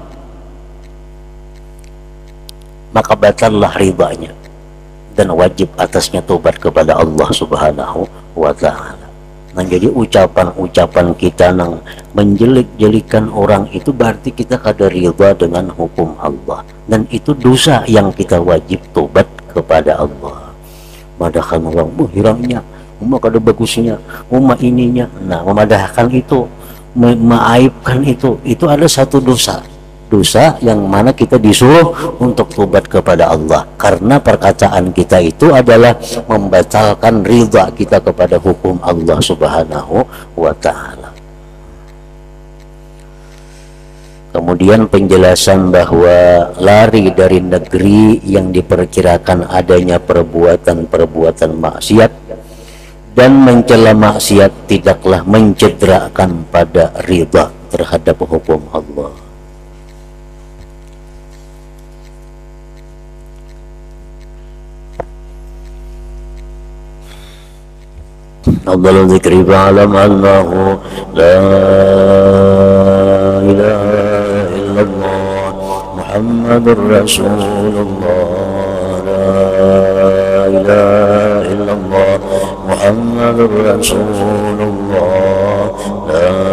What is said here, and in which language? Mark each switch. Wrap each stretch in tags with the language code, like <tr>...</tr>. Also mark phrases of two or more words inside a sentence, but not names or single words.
<id>maka batallah ridanya dan wajib atasnya tobat kepada Allah</id> <ar>سبحانه وتعالى.</ar> <id>Nah, jadi ucapan-ucapan kita nang menjelik-jelikan orang itu berarti kita kada ridha dengan hukum Allah, dan itu dosa yang kita wajib tobat kepada Allah.</id> <bjn>Madahkan orang hirangnya, kada bagusnya, ininya. Nah, memadahkan itu,</bjn> <id>mengaibkan itu ada satu dosa yang mana kita disuruh untuk tobat kepada Allah, karena perkataan kita itu adalah membatalkan ridha kita kepada hukum Allah</id> <ar>سبحانه وتعالى.</ar> <id>Kemudian penjelasan bahwa lari dari negeri yang diperkirakan adanya perbuatan-perbuatan maksiat dan mencela maksiat tidaklah mencederakan pada ridha terhadap hukum Allah.</id> <ar>أفضل الذكر فاعلم أنه لا إله إلا الله محمد رسول الله لا إله إلا الله محمد رسول الله لا</ar>